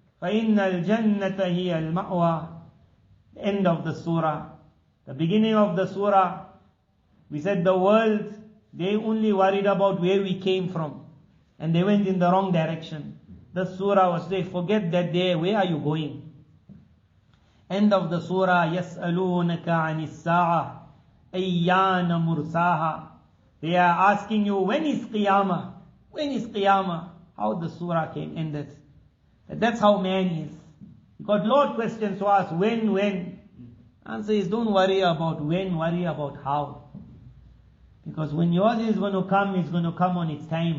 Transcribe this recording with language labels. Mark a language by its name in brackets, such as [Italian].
[Arabic] فَإِنَّ الْجَنَّةَ هِيَ الْمَأْوَى. [English] The end of the surah. The beginning of the surah, we said the world, they only worried about where we came from. And they went in the wrong direction. The surah was saying, forget that day, where are you going? End of the surah, [Arabic] يَسْأَلُونَكَ عَنِ السَّاعَةِ أَيَّانَ مُرْسَاهَا. [English] They are asking you, when is Qiyamah? When is Qiyamah? How the surah came ended. That's how man is. You got Lord questions to ask, when? Answer is, don't worry about when, worry about how. Because when yours is going to come, it's going to come on its time.